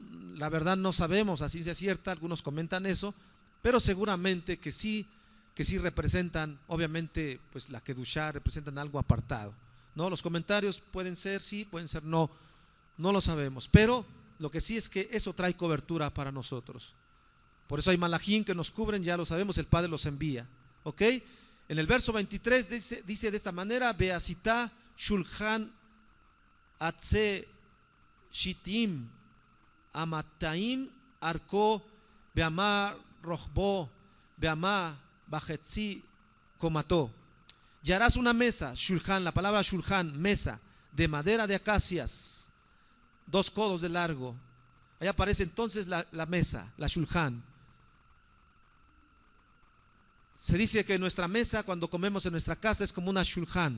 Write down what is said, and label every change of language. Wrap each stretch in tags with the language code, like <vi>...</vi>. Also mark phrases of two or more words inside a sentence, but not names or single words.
<es>La verdad no sabemos a ciencia cierta, algunos comentan eso, pero seguramente que sí representan, obviamente, pues la kedushá, representan algo apartado, ¿no? Los comentarios pueden ser sí, pueden ser no, no lo sabemos, pero lo que sí es que eso trae cobertura para nosotros. Por eso hay malajim que nos cubren, ya lo sabemos, el Padre los envía, ¿ok? En el verso 23 dice de esta manera:</es> <he>ועשית שלחן עצי שטים אמתים ארכו ואמה רחבו ואמה וחצי קמתו.</he> <es>Y harás una mesa, shulchan, la palabra shulchan, mesa, de madera de acacias, 2 codos de largo. Ahí aparece entonces la mesa, la shulchan. Se dice que nuestra mesa, cuando comemos en nuestra casa, es como una shulchan.</es>